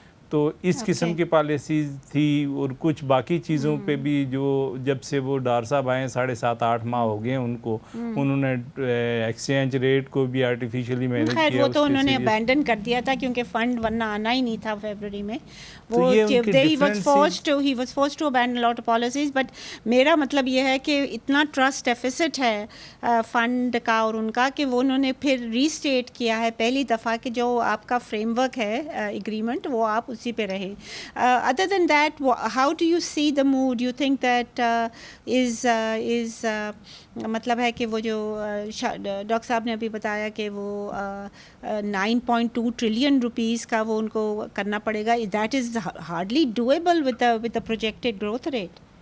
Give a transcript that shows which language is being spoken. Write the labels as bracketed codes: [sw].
[ur] تو اس قسم کی پالیسیز تھی, اور کچھ باقی چیزوں پہ بھی جو جب سے وہ ڈار صاحب آئے 7.5-8 ماہ ہو گئے ان کو, انہوں نے ایکسچینج ریٹ کو بھی آرٹیفیشلی مینیج کیا. وہ تو انہوں نے ابینڈن کر دیا تھا کیونکہ فنڈ ورنہ آنا ہی نہیں تھا فیبرری میں. [en] وہ he was forced to abandon a lot of policies. [ur] But میرا مطلب یہ ہے کہ اتنا ٹرسٹ ڈیفیسٹ ہے فنڈ کا اور ان کا کہ وہ انہوں نے پھر ری اسٹیٹ کیا ہے پہلی دفعہ کہ جو آپ کا فریم ورک ہے ایگریمنٹ وہ آپ اسی پہ رہے. [en] other than that how do you see the mood, you think that is [ur] مطلب ہے کہ وہ جو ڈاکٹر صاحب نے ابھی بتایا کہ وہ 9.2 ٹریلین روپیز کا وہ ان کو کرنا پڑے گا, [en] That is hardly doable with the projected growth rate.